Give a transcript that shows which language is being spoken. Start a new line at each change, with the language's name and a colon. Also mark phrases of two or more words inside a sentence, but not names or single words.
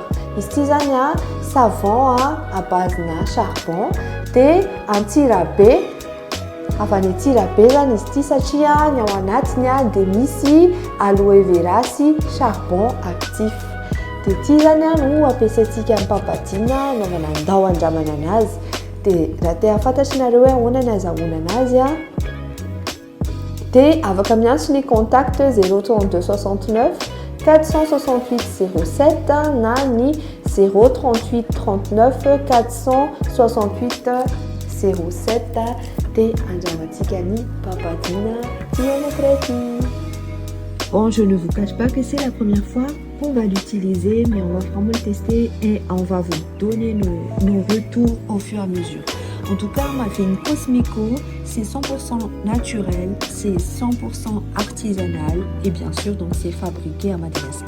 Malagasy: Izy ty zany
French: savon à base
Malagasy: na charbon dia antsirabe avy any antsirabe zany izy ty satria ny ao anatiny dia misy aloe vera sy
French: charbon actif.
Malagasy: Dia ty zany no ampiasaitsika amin'ny papadina anaovana andao andramana anazy. Dia raha te hafantatrinareo hoe ahoana ny azahoana anazy dia afaka miantso ny contact 032 69 468 07 na ny 038 39 468 07 dia andramantsika ny papadina ty anakiraiky.
French: Bon, je ne vous cache pas que c'est la première fois qu'on va l'utiliser, mais on va vraiment le tester et on va vous donner nos retours au fur et à mesure. En tout cas, Magreen Cosméco, c'est 100% naturel, c'est 100% artisanal et bien sûr, donc c'est fabriqué à Madagascar.